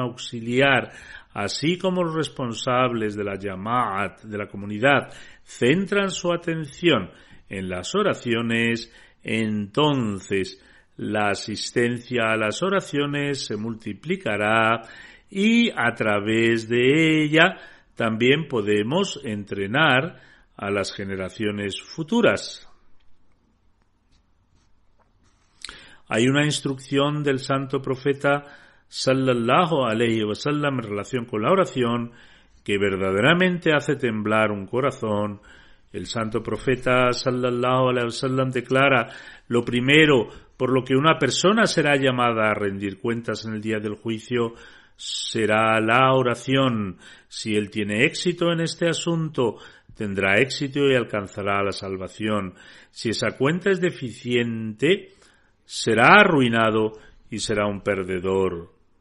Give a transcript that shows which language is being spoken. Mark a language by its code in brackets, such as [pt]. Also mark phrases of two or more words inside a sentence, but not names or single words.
[es] auxiliar, así como los responsables de la Jamaat, de la comunidad, centran su atención en las oraciones, entonces la asistencia a las oraciones se multiplicará y a través de ella también podemos entrenar a las generaciones futuras. Hay una instrucción del santo profeta [ar] صلى الله عليه وسلم [es] en relación con la oración que verdaderamente hace temblar un corazón. El santo profeta [ar] صلى الله عليه وسلم [es] declara: lo primero por lo que una persona será llamada a rendir cuentas en el día del juicio será la oración. Si él tiene éxito en este asunto, tendrá éxito y alcanzará la salvación. Si esa cuenta es deficiente, será arruinado y será un perdedor.